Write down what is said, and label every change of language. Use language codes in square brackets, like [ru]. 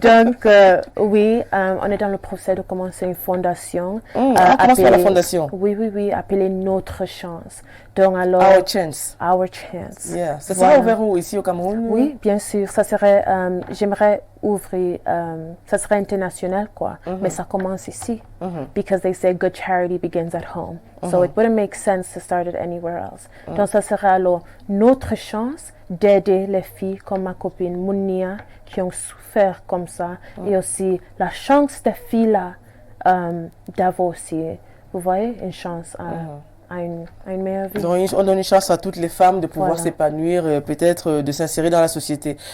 [fr] Donc, oui, on est dans le procès de commencer une fondation. On commence par la fondation. Oui, appelée Notre Chance. Donc, alors, [en] Our Chance. Our Chance. Yeah. [fr] Ça sera ouvert où, ici au Cameroun? Oui, bien sûr. Ça serait, j'aimerais ouvrir, ça serait international, quoi. Mais ça commence ici. [en] Because they say good charity begins at home. So it wouldn't make sense to start it anywhere else. [fr] Donc, ça sera alors notre chance d'aider les filles comme ma copine Mounia qui ont souffert comme ça. Et aussi la chance des filles-là d'avoir aussi, vous voyez, une chance à une meilleure vie. Donc, on donne une chance à toutes les femmes de pouvoir s'épanouir, peut-être de s'insérer dans la société.